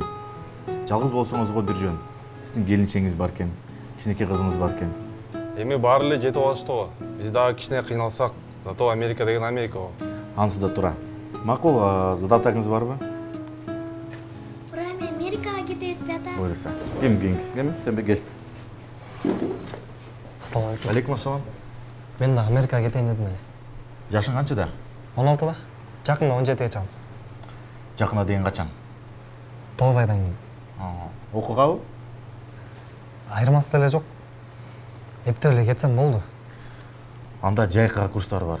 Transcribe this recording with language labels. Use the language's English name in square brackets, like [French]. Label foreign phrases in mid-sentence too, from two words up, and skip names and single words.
[Kyrgyz] Жалгыз болсоңузго бир жөн. Сиздин келинчеңиз бар экен, кичинекей кызыңыз бар экен. Эми баары эле жетип алышты го. Биз дагы кичине кыйналсак, зато Америка деген Америка го. Ансы да тура. Макул, задатагыңыз барбы? Ура, эми Америкага кетебиз ата. Буйруса. Кем, сен бе кел. [Arabic] السلام عليكم. عليكم السلام. [Kyrgyz] Мен да Америкага кетейин дедим эле. Жашың канчада? 16-да. Жакында 17-ге чыгам. Жакында деген качан? 9 айдан кийин. Окугабы? Айырмасы деле жок. Эптеп эле кетсем болду. Анда жайкага курстар бар.